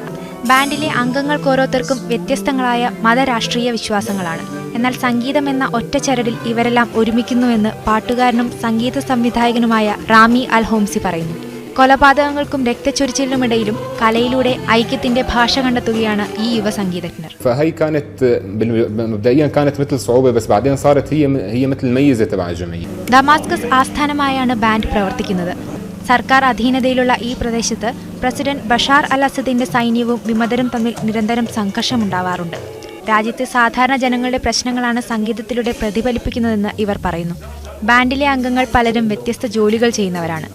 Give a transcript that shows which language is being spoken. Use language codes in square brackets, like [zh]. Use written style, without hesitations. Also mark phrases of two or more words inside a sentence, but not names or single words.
[ml] ബാൻഡിലെ അംഗങ്ങൾക്കോരോരുത്തർക്കും വ്യത്യസ്തങ്ങളായ മതരാഷ്ട്രീയ വിശ്വാസങ്ങളാണ്. എന്നാൽ സംഗീതം എന്ന ഒറ്റ ചരടിൽ ഇവരെല്ലാം ഒരുമിക്കുന്നുവെന്ന് പാട്ടുകാരനും സംഗീത സംവിധായകനുമായ റാമി അൽ ഹോംസി പറയുന്നു. കൊലപാതകങ്ങൾക്കും രക്തച്ചൊരിച്ചിലിനുമിടയിലും കലയിലൂടെ ഐക്യത്തിന്റെ ഭാഷ കണ്ടെത്തുകയാണ് ഈ യുവ സംഗീതജ്ഞർ. [ar] فهي كانت مبدئيا كانت مثل صعوبة بس بعدين صارت هي مثل الميزة تبع الجمعية. [ml] ദമാസ്കസ് ആസ്ഥാനമായാണ് ബാൻഡ് പ്രവർത്തിക്കുന്നത്. സർക്കാർ അധീനതയിലുള്ള ഈ പ്രദേശത്ത് പ്രസിഡന്റ് ബഷാർ അൽ അസദിന്റെ സൈന്യവും വിമതരും തമ്മിൽ നിരന്തരം സംഘർഷമുണ്ടാവാറുണ്ട്. രാജ്യത്തെ സാധാരണ ജനങ്ങളുടെ പ്രശ്നങ്ങളാണ് സംഗീതത്തിലൂടെ പ്രതിഫലിപ്പിക്കുന്നതെന്ന് ഇവർ പറയുന്നു. ബാൻഡിലെ അംഗങ്ങൾ പലരും വ്യത്യസ്ത ജോലികൾ ചെയ്യുന്നവരാണ്.